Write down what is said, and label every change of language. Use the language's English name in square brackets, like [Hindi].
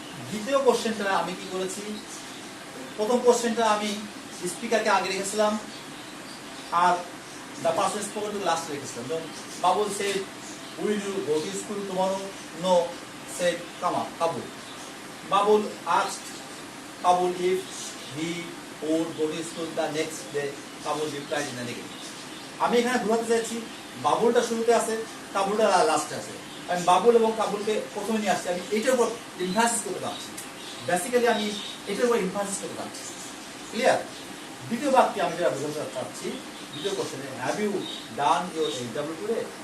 [Bangla] দ্বিতীয় কোশ্চেনটা আমি কি করেছি? প্রথম কোশ্চেনটা আমি স্পিকারকে আগে রেখেছিলাম are the person spoken to last রেখেছিলাম। [English] যেমন Babul said will you go to school tomorrow? No said Kabul. Babul asked Kabul if he would go to school the next day. Kabul replied in the negative. [Bangla] আমি এখানে বোঝাতে চাইছি বাবুলটা শুরুতে আছে, কাবুলটা লাস্টে আছে। আমি বাবুল এবং কাবুলকে প্রথমে নিয়ে আসছি। আমি এটার উপর ইনফাসিস করতে পারছি, বেসিক্যালি আমি এটার উপর ইনফাসিস করতে পারছি। ক্লিয়ার? দ্বিতীয় বাক্যে আমি যেটা বোঝাতে চাচ্ছি, দ্বিতীয় কোশ্চেনে [English] Have you done your SW today?